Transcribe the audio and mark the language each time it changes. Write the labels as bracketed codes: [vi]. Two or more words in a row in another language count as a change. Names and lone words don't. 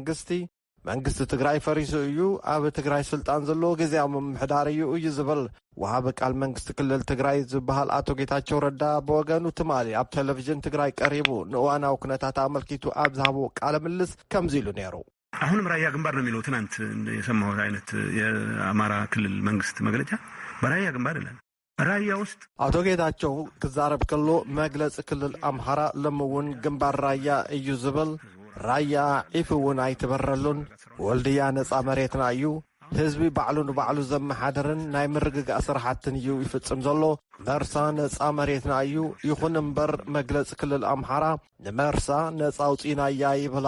[ti] መንግስቲ ትግራይ ፈሪሱ እዩ ኣብ ትግራይ ስልጣን ዘለዎ ግዝያዊ ምምሕዳር እዩ ዝብል ወሃቢ ቃል መንግስቲ ክልል ትግራይ ዝበሃል አቶ ጌታቸው ረዳ ብወገኑ ትማሊ ኣብ ቴሌቪዥን ትግራይ ቀሪቡ ንእዋናዊ ኩነታት አመልኪቱ ኣብ ዝሃቦ ቃለ ምልልስ ከምዚ ኢሉ ነይሩ። [am] አሁንም ራያ ግንባር ነው የሚለው ትናንት የሰማሁት አይነት የአማራ ክልል መንግስት መግለጫ በራያ ግንባር ይላል። ራያ ውስጥ [ti] አቶ ጌታቸው ክዛረብ ከሎ መግለጽ ክልል አምሓራ ለምውን ግንባር ራያ እዩ ዝብል ራያ ዒፍውን ኣይትበረሉን ወልድያ ነጻ መሬትና እዩ ህዝቢ ባዕሉ ንባዕሉ ዘመሓደርን ናይ ምርግጋእ ስራሕትን እዩ ይፍጽም ዘሎ መርሳ ነጻ መሬትና እዩ ይኹን እምበር መግለጽ ክልል አምሓራ ንመርሳ ነጻ አውጪና እያ ይብል